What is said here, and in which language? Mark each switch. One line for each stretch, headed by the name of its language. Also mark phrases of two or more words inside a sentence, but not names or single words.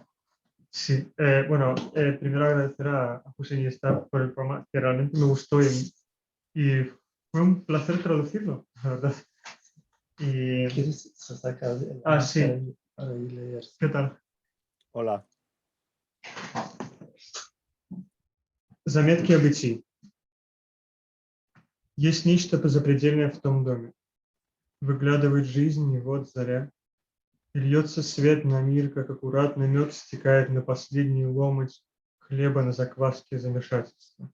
Spanish: Sí, bueno, primero agradecer a José Iniesta por el programa, que realmente me gustó y fue un placer traducirlo, la verdad. Y... ¿Quieres sacar el sí. para ir leer? ¿Qué tal? Hola.
Russian: Заметки об идти. Есть нечто позапредельное в том доме. Выглядывает жизнь, и вот заря. И льется свет на мир, как аккуратно мед стекает на последний ломоть хлеба на закваске замешательства.